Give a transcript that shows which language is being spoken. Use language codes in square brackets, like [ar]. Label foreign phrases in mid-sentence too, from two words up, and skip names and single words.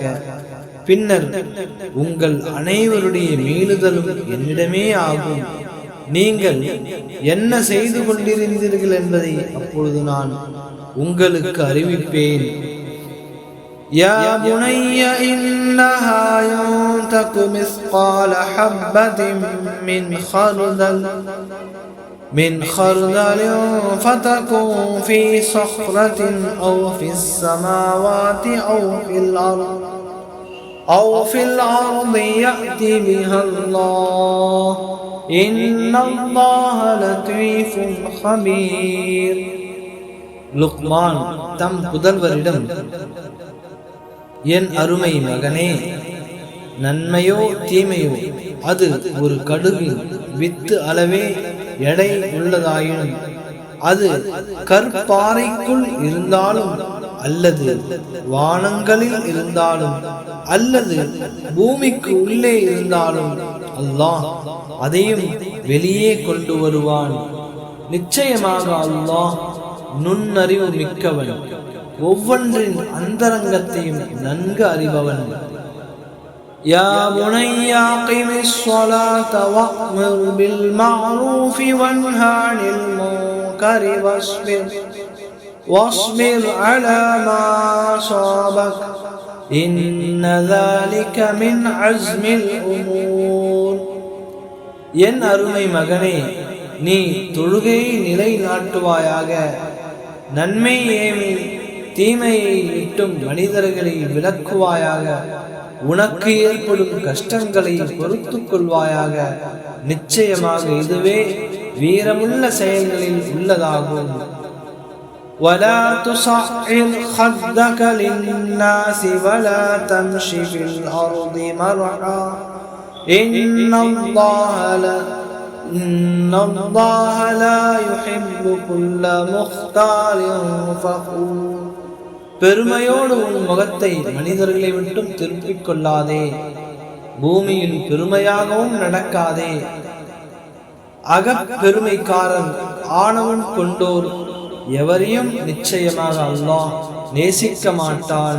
[ta] பின்னர் உங்கள் அனைவருடைய மீளுதலும் என்னிடமே ஆகும். நீங்கள் என்ன செய்து கொண்டிருந்தீர்கள் என்பதை அப்பொழுது நான் உங்களுக்கு அறிவிப்பேன். [ar] يا بني إنها إن تك مثقال حبة من خردل فتكن في صخرة أو في السماوات أو في الأرض يأتي بها الله إن الله لطيف خبير. [ta] லுக்மான் தம் புதல்வரிடம், என் அருமை மகனே, நன்மையோ தீமையோ அது ஒரு கடுகின் வித்து அளவே எடை உள்ளதாயினும் அது கற்பாறைக்குள் இருந்தாலும் அல்லது வானங்களில் இருந்தாலும் அல்லது பூமிக்கு உள்ளே இருந்தாலும் அல்லாஹ் அதையும் வெளியே கொண்டு வருவான். நிச்சயமாக அல்லாஹ் நுண்ணறிவு மிக்கவன், ஒவ்வொன்றின் அந்தரங்கத்தையும் நன்கு அறிபவன். [ar] يا بني أقم الصلاة وأمر بالمعروف وانه عن المنكر واصبر على ما أصابك إن ذلك من عزم الأمور. [ta] என் அருமை மகனே, நீ தொழுகையை நிலைநாட்டுவாயாக. நன்மை ஏவி தீமையை விட்டும் மனிதர்களை விலக்குவாயாக. உனக்கு ஏற்படும் கஷ்டங்களை பொறுத்துக் கொள்வாயாக. நிச்சயமாக இதுவே வீரமுள்ள செயல்களில் உள்ளதாகும். [ar] ولا تصعر خدك للناس ولا تمش في الأرض مرحا إن الله لا يحب كل مختال فخور. [ta] பெருமையோடு உன் முகத்தை மனிதர்களை விட்டும் திருப்பிக் கொள்ளாதே. பூமியில் பெருமையாகவும் நடக்காதே. அகப்பெருமைக்காரன் ஆணவம் கொண்டோர் எவரையும் நிச்சயமாக அல்லாஹ் நேசிக்க மாட்டான்.